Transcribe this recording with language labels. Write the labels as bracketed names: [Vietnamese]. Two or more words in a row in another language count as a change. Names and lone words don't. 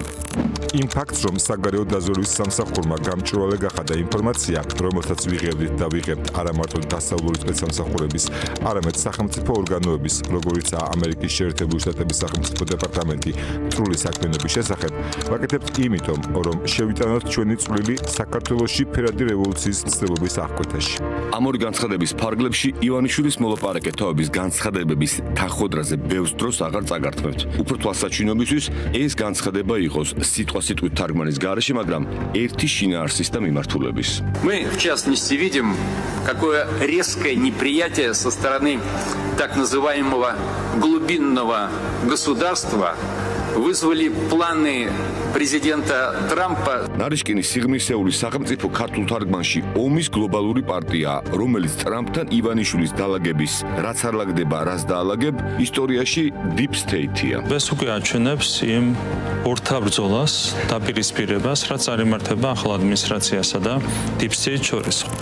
[Georgian] იმ ფაქტს, რომ საგარეო დაზვერვის სამსახურმა გამჭვირვალე გახადა ინფორმაცია, რომელსაც ვიღებდით და ვიღებთ არა მარტო დასავლური სპეცსამსახურების, არამედ სახელმწიფო ორგანოების, როგორიცაა ამერიკის შეერთებული შტატების სახელმწიფო დეპარტამენტი, მტრული საქმიანობის შესახებ, ვაკეთებთ იმიტომ, რომ შევიტანოთ ჩვენი წვლილი საქართველოში ფერადი რევოლუციის მცდელობის აღკვეთაში. ამ ორი განცხადების ფარგლებში ივანიშვილის მოლაპარაკე თავების განცხადებების თანხმდროზე ბევრ დროს აღარ წაგართმევთ. უფრო თვალსაჩინობისთვის ეს განცხადება იყოს სიტყვასიტყვით თარგმანის გარეშე, მაგრამ ერთი შინაარსის და მიმართულების. [Russian] Мы, в частности, видим, какое резкое неприятие со стороны так называемого глубинного государства вызвали планы президента Трампа. [Georgian] ნარიშკინის სიღრმისეული სახელმწიფო ქართულ თარგმანში ომის გლობალური პარტია, რომელიც ტრამპთან ივანიშვილის დაალაგების, რაც არ ლაგდება, რაც დაალაგებ, ისტორიაში [English] deep state-ია. [Georgian] ეს უკვე აჩვენებს იმ ორთაბრძოლას, დაპირისპირებას, რაც არ იმართება ახალ ადმინისტრაციასა და [English] deep state [Georgian] შორის.